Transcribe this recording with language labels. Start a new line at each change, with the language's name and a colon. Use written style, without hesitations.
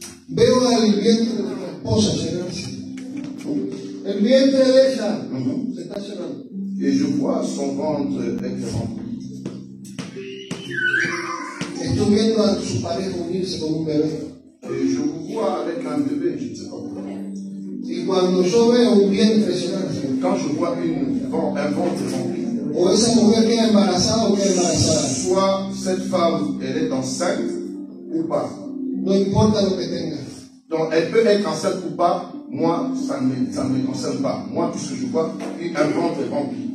Spanish: Veo al vientre de tu esposa llenarse. El vientre de ella se está llenando.
French: Et je vois son ventre être rempli.
Spanish: Estoy viendo a su pareja unirse como un bebé.
French: Et je vous vois avec un bébé, je ne sais pas pourquoi.
Spanish: Y cuando yo veo un vientre llenarse,
French: Quand je vois un ventre rempli,
Spanish: o esa mujer queda embarazada o queda embarazada,
French: soit cette femme, elle est enceinte ou pas.
Spanish: no importa lo que tenga.
French: Donc, elle peut être enceinte ou pas. Moi, ça ne me concerne pas. Moi, tout ce que je vois, un ventre rempli.